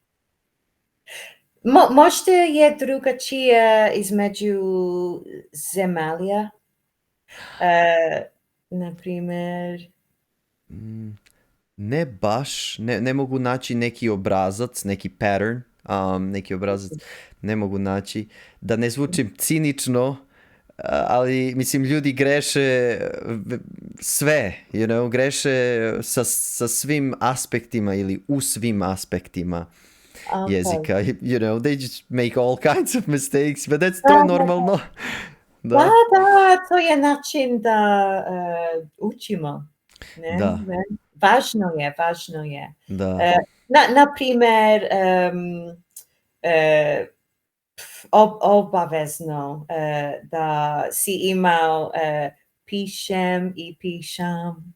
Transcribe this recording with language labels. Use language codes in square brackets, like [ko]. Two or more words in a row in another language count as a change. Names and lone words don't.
[hr] Možda je drugačije između zemalja, na primjer. Ne baš, ne mogu naći neki obrazac, neki pattern, neki obrazac ne mogu naći. Da ne zvučim cinično, ali mislim ljudi greše sve, [en] you know, [hr] greše sa svim aspektima ili u svim aspektima jezika. [en] You know, they just make all kinds of mistakes, but that's [hr] to normalno. Da, to je način da učimo. Ne? Da. Važno je. Da. Na primjer, obavezno da si imao pišem i pišam.